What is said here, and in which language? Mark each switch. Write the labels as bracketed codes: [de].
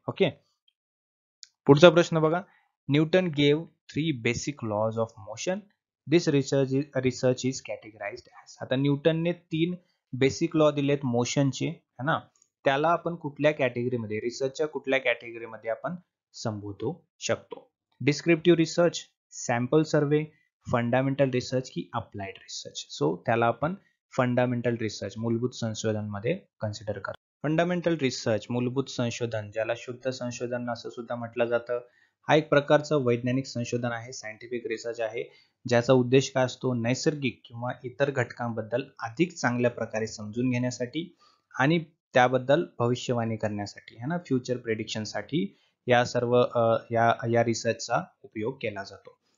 [en] okay, [mr] पुढचा प्रश्न बघा. [en] Newton gave 3 basic laws of motion. This research is categorised as. [mr] आता न्यूटनने 3 बेसिक लॉ दिलेत मोशनचे, है ना. त्याला आपण कुठल्या कॅटेगरीमध्ये, रिसर्चच्या कुठल्या कॅटेगरीमध्ये आपण संबोधू शकतो? डिस्क्रिप्टिव्ह रिसर्च, सॅम्पल सर्वे, फंडामेंटल रिसर्च की अप्लाइड रिसर्च? सो त्याला आपण फंडामेंटल रिसर्च, मूलभूत संशोधन मध्ये कन्सिडर करतो. फंडामेंटल रिसर्च, मूलभूत संशोधन, ज्याला शुद्ध संशोधन असं सुद्धा म्हटलं जातं, हा एक प्रकारचं वैज्ञानिक संशोधन आहे, सायंटिफिक रिसर्च आहे, ज्याचा उद्देश काय असतो? नैसर्गिक किंवा इतर घटकांबद्दल अधिक चांगल्या प्रकारे समजून घेण्यासाठी आणि त्याबद्दल भविष्यवाणी करण्यासाठी, है ना, फ्युचर प्रेडिक्शनसाठी या सर्व या रिसर्चचा उपयोग केला जातो.